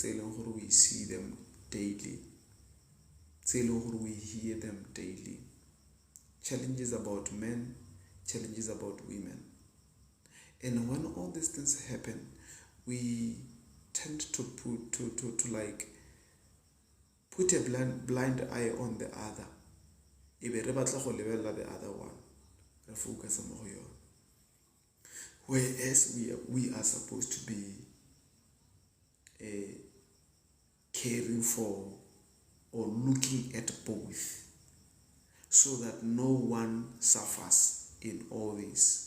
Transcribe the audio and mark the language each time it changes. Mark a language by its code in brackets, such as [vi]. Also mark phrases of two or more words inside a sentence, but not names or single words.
[en] We see them daily. We hear them daily. Challenges about men, challenges about women. And when all these things happen, we tend to like put a blind eye on the other. [tn] Ebe re batla go lebella [en] the other one. [tn] Re focus mo go yona. [en] Whereas we are supposed to be caring for or looking at both, so that no one suffers in all this.